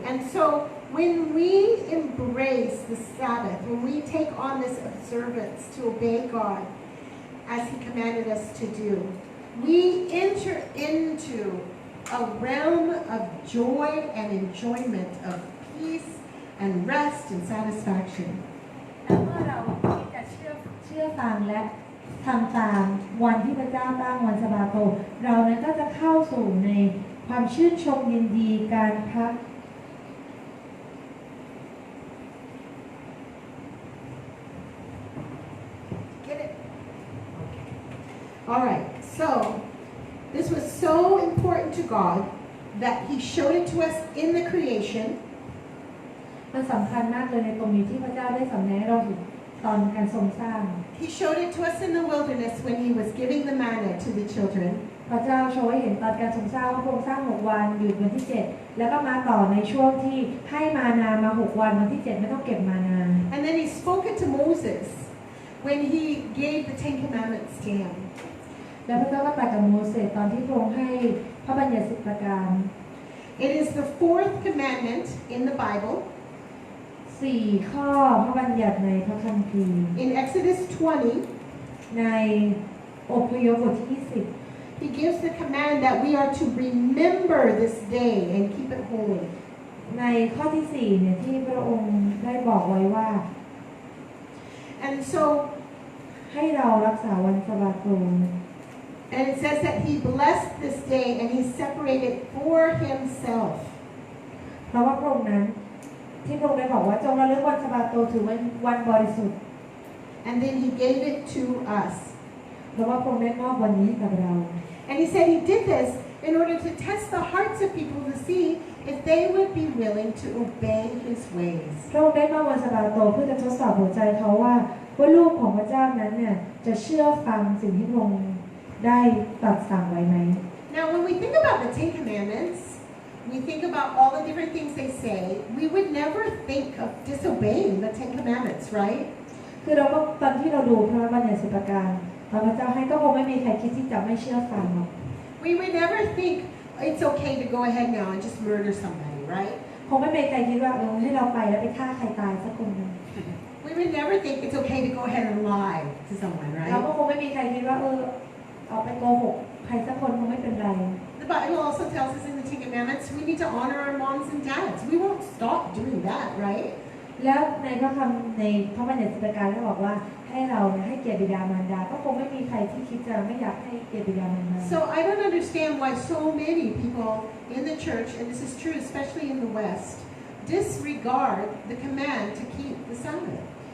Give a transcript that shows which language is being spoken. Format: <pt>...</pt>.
<en>And so when we embrace the Sabbath, when we take on this observance to obey God as He commanded us to do, we enter into a realm of joy and enjoyment of peace and rest and satisfaction.</en> <th>และเมื่อเราที่จะเชื่อฟังและทำตามวันที่พระเจ้าตั้งวันสะบาโตเรานั้นก็จะเข้าสู่ในความชื่นชมยินดีการพัก</th> <en>Get it? Okay. All right. So this was so important to God that He showed it to us in the creation.</en> <th>มันสำคัญมากเลยในตรงนี้ที่พระเจ้าได้สำแดงให้เราถึงตอนการทรงสร้าง</th> <en>He showed it to us in the wilderness when He was giving the manna to the children.</en> <th>พระเจ้าโชว์ให้เห็นตอนการทรงสร้างว่าพระองค์สร้าง6วันหยุดวันที่7แล้วก็มาต่อในช่วงที่ให้มานามา6วันวันที่7ไม่ต้องเก็บมานา</th> <en>And then He spoke it to Moses when He gave the 10 Commandments to him.</en> <th>แล้วพระเจ้าก็ตรัสกับโมเสสตอนที่พระองค์ให้พระบัญญัติ10ประการ</th> <en>It is the 4th commandment in the Bible.</en> <th>4 ข้อพระบัญญัติในพระคัมภีร์</th> <en>In Exodus 20,</en> <th>ในอพยพบทที่20</th> <en>He gives the command that we are to remember this day and keep it holy.</en> <th>ในข้อที่4เนี่ยที่พระองค์ได้บอกไว้ว่า</th> <en>And so,</en> <th>ให้เรารักษาวันสะบาโต</th> <en>and it says that He blessed this day and He separated for Himself.</en> <th>เพราะว่าพระองค์นั้นที่พระองค์ได้บอกว่าจงระลึกวันสะบาโตถือเป็นวันบริสุทธิ์</th> <en>And then He gave it to us.</en> <th>เพราะว่าพระองค์ได้มอบวันนี้ให้กับเรา</th> <en>And He said He did this in order to test the hearts of people to see if they would be willing to obey His ways.</en> <th>พระองค์ได้มอบวันสะบาโตเพื่อจะทดสอบหัวใจเขาว่าลูกของพระเจ้านั้นเนี่ยจะเชื่อฟังสิ่งที่พระองค์ได้ตรัสสั่งไว้ไหม</th> <en>Now, when we think about the 10 Commandments, we think about all the different things they say, we would never think of disobeying the 10 Commandments, right?</en> <th>คือเราก็ตอนที่เราดูพระบัญญัติ10ประการตอนพระเจ้าให้ก็คงไม่มีใครคิดที่จะไม่เชื่อฟังหรอก</th> <en>We would never think it's okay to go ahead now and just murder somebody, right?</en> <th>คงไม่มีใครคิดว่าให้เราไปแล้วไปฆ่าใครตายสักคนนึง</th> <en>We would never think it's okay to go ahead and lie to someone,</en> <th>เรา</th> <en>right?</en> <th>ก็คงไม่มีใครคิดว่าออกไปโกหกใครสักคนคงไม่เป็นไร</th> <en>The Bible also tells us in the 10 Commandments we need to honor our moms and dads. We won't stop doing that, right?</en> <th>แล้วในพระคำในพระบัญญัติ10ประการก็บอกว่าให้เราให้เกียรติบิดามารดาก็คงไม่มีใครที่คิดจะไม่อยากให้เกียรติบิดามารดา</th> <en>So I don't understand why so many people in the church, and this is true especially in the West, disregard the command to keep the Sabbath.</en>